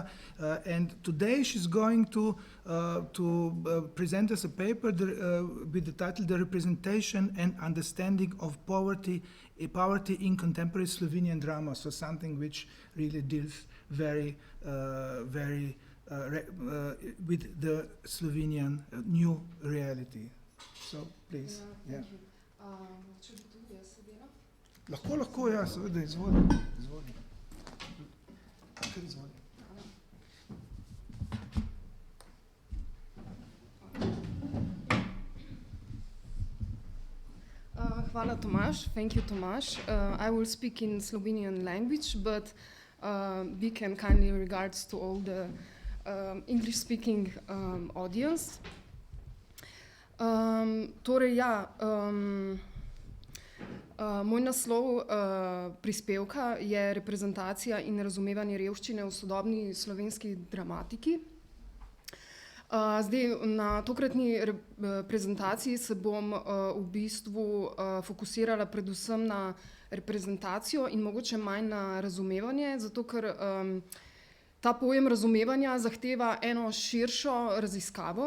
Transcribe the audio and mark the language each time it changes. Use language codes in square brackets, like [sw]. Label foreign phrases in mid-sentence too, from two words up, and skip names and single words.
[en] And today she's going to present us a paper with the title "The Representation and Understanding of Poverty in Contemporary Slovenian Drama." So something which really deals very with the Slovenian new reality. So please. Yeah. [sl] Če bi tudi jaz sedela? Lahko, ja, seveda, izvoli. Kar izvoli. Hvala, Tomaž. [en] Thank you, Tomaž. I will speak in Slovenian language, but we can kindly regards to all the English-speaking audience. [sl] Moj naslov prispevka je Reprezentacija in razumevanje revščine v sodobni slovenski dramatiki. Zdaj, na tokratni prezentaciji se bom v bistvu fokusirala predvsem na reprezentacijo in mogoče manj na razumevanje, zato ker ta pojem razumevanja zahteva eno širšo raziskavo.